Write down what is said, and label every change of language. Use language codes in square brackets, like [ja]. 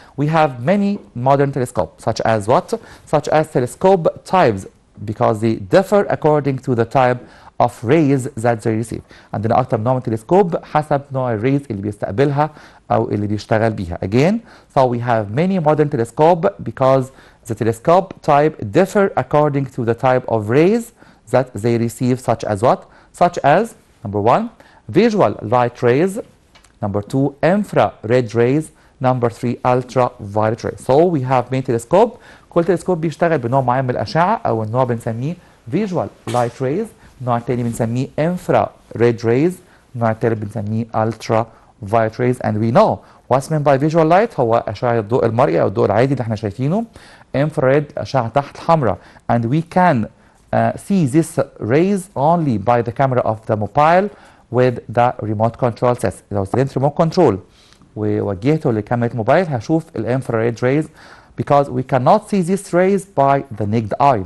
[en] We have many modern telescopes such as what? Such as telescope types because they differ according to the type of rays that they receive. [ar] عندنا أكتر نوع من تلسكوب حسب نوع الريز اللي بيستقبلها أو اللي بيشتغل بيها. [en] Again, so we have many modern telescopes because the telescope type differ according to the type of rays that they receive such as what? Such as number 1, visual light rays. Number 2, infrared rays. Number 3, ultraviolet rays. So we have many telescope. [ar] كل تلسكوب بيشتغل بنوع معين من الأشعة أو النوع بنسميه visual light rays. النوع التاني بنسميه infrared rays. النوع التالت بنسميه ultraviolet rays. [en] And we know what's meant by visual light [ar] هو أشعة الضوء المرئي أو الضوء العادي اللي احنا شايفينه. Infrared أشعة تحت الحمراء. [en] And we can see these rays only by the camera of the mobile with the remote control system. [ar] لو استخدمت remote control ووجهته لكاميرا موبايل هشوف الانفراريد [en] rays because we cannot see these rays by the naked eye.